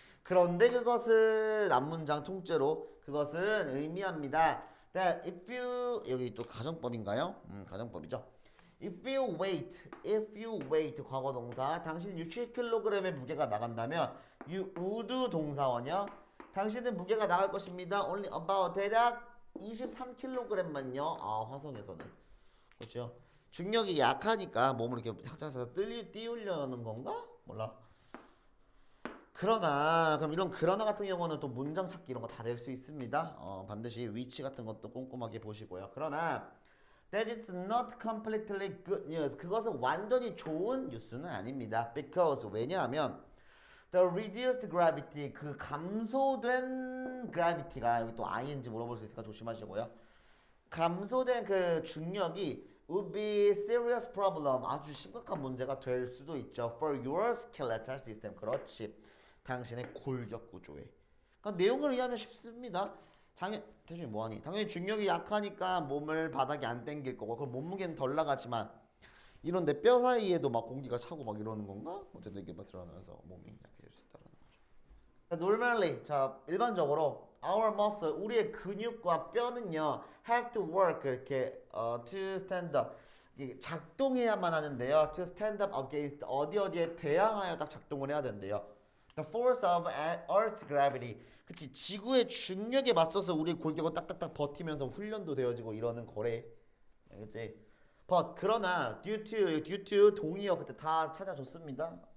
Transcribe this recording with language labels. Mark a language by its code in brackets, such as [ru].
[ko] 그런데 그것은 앞문장 통째로 그것은 의미합니다. [en] That if you [ko] 여기 또 가정법인가요? 가정법이죠. [en] If you weight [ko] 과거 동사 당신은 60kg의 무게가 나간다면 [en] you would [ko] 동사원이요. 당신은 무게가 나갈 것입니다. [en] Only about [ko] 대략 23kg만요. 화성에서는 그렇죠. 중력이 약하니까 몸을 이렇게 살짝 띄우려는 건가? 몰라. 그럼 이런 그러나 같은 경우는 또 문장 찾기 이런 거 다 될 수 있습니다. 반드시 위치 같은 것도 꼼꼼하게 보시고요. 그러나 [en] that is not completely good news. [ko] 그것은 완전히 좋은 뉴스는 아닙니다. [en] Because [ko] 왜냐하면 [en] The reduced gravity [ko] 그 감소된 gravity가 여기 또 ing인지 물어볼 수 있으니까 조심하시고요. 감소된 그 중력이 [en] would be serious problem [ko] 아주 심각한 문제가 될 수도 있죠. [en] For your skeletal system [ko] 그렇지. 당신의 골격 구조에. 그러니까 내용을 이해하면 쉽습니다. 대충 뭐하니? 당연히 중력이 약하니까 몸을 바닥에 안 당길 거고 그럼 몸무게는 덜 나가지만 이런 내 뼈 사이에도 막 공기가 차고 막 이러는 건가? 어쨌든 이게 막 드러나서 몸이 약해질 수 있다는 거죠. [en] Normally, [ko] 자 일반적으로 [en] our muscle, [ko] 우리의 근육과 뼈는요 [en] have to work [ko] 이렇게 [en] to stand up [ko] 이게 작동해야만 하는데요. [en] To stand up against [ko] 어디에 대항하여 딱 작동을 해야 된대요. [en] The force of Earth's gravity. [ko] 그치 지구의 중력에 맞서서 우리 골격을 딱딱딱 버티면서 훈련도 되어지고 이러는 거래. 그치? [en] But [ko] 그러나 [en] due to [ko] 동의어 그때 다 찾아줬습니다.